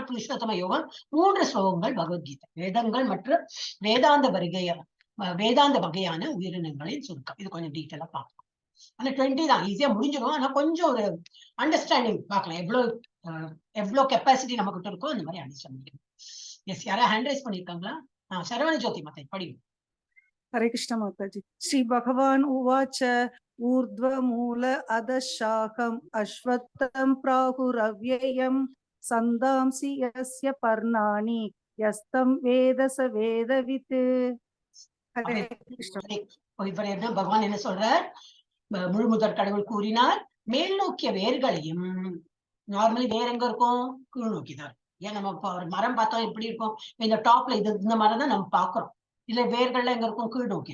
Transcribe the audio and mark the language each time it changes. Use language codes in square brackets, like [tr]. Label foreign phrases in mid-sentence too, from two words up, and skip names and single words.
[ta] புருஷோத்தம யோகம் 3 ஸ்லோகங்கள் பகவத்கீதை. வேதங்கள் மற்றும் வேதாந்த வகையான உயிரினங்களின் சுருக்கம். இது கொஞ்சம் டீட்டெயிலா பார்க்கலாம். ஆனா 20 தான், ஈஸியா முடிஞ்சிடும். ஆனா கொஞ்சம் ஒரு அண்டர்ஸ்டாண்டிங் பார்க்கலாம். எவ்வளவு கெப்பாசிட்டி நம்ம கிட்ட இருக்கோ அந்த மாதிரி அண்டர்ஸ்டாண்டிங். எஸ், யாரா [en] hand raise [ta] பண்ணிருக்காங்களா? சரவண ஜோதி மாதா படி. [hi] हरे कृष्ण माताजी। [sa] श्री भगवान उवाच ऊर्ध्वमूल अधशाखम् अश्वत्थं प्राहुरव्ययम् सन्दांसि यस्य पर्णानि यस्तं वेद स वेदवित्। [hi] हरे कृष्ण। [ta] இவர் என்ன பகவான் என்ன சொல்றார்? முழுமுதற் கடவுள் கூறினார், மேல் நோக்கிய வேர்களையும், நார்மலி வேர் எங்க இருக்கும்? கீழ் நோக்கிதான். ஏன் நம்ம ஒரு மரம் பார்த்தோம் எப்படி இருக்கும்? இந்த டாப்ல இது இந்த மரம் தான் நம்ம பாக்குறோம். இல்ல வேர்கள்ல எங்க இருக்கும்? கீழ் நோக்கி.